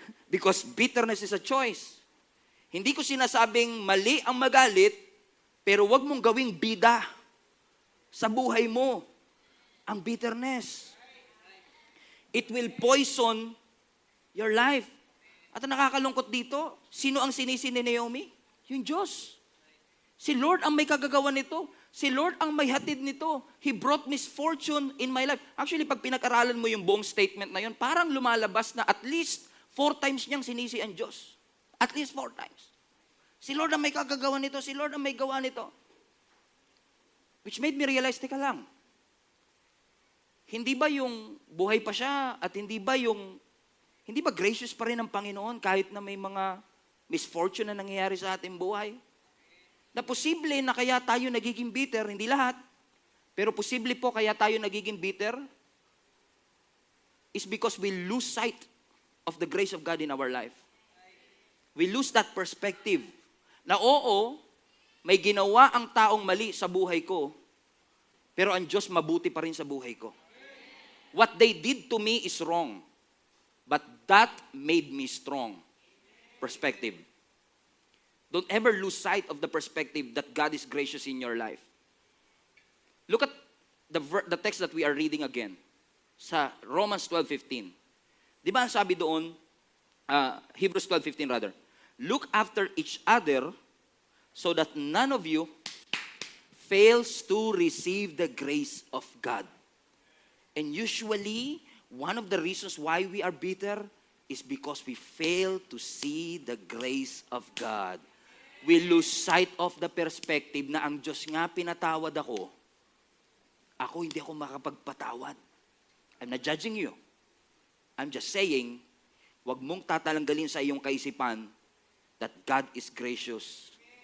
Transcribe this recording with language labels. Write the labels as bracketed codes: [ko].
[en] Because bitterness is a choice. [tl] Hindi ko sinasabing mali ang magalit, pero wag mong gawing bida sa buhay mo ang bitterness. [en] It will poison your life. [tl] At ang nakakalungkot dito, sino ang sinisi ni Naomi? Yung Diyos. Si Lord ang may kagagawa nito. Si Lord ang may hatid nito. [en] He brought misfortune in my life. [tl] Actually, pag pinag-aralan mo yung buong statement na yun, parang lumalabas na at least 4 times niyang sinisi ang Diyos. [en] At least 4 times. [tl] Si Lord ang may kagagawa nito. Si Lord ang may gawa nito. [en] Which made me realize, [tl] teka lang, hindi ba yung buhay pa siya at hindi ba gracious pa rin ang Panginoon kahit na may mga misfortune na nangyayari sa ating buhay? Na posible na kaya tayo nagiging bitter, hindi lahat, pero posible po kaya tayo nagiging bitter [en] is because we lose sight of the grace of God in our life. We lose that perspective [tl] na oo, may ginawa ang taong mali sa buhay ko, pero ang Diyos mabuti pa rin sa buhay ko. [en] What they did to me is wrong, but that made me strong. Perspective. Don't ever lose sight of the perspective that God is gracious in your life. Look at the text that we are reading again. Sa Romans 12:15. [tl] Di ba ang sabi doon, [en] Hebrews 12:15 rather, look after each other so that none of you fails to receive the grace of God. And usually, one of the reasons why we are bitter is because we fail to see the grace of God. We lose sight of the perspective [tl] na ang Diyos nga pinatawad ako hindi ako makapagpatawad. [en] I'm not judging you. I'm just saying, [tl] wag mong tatalanggalin sa iyong kaisipan [en] that God is gracious.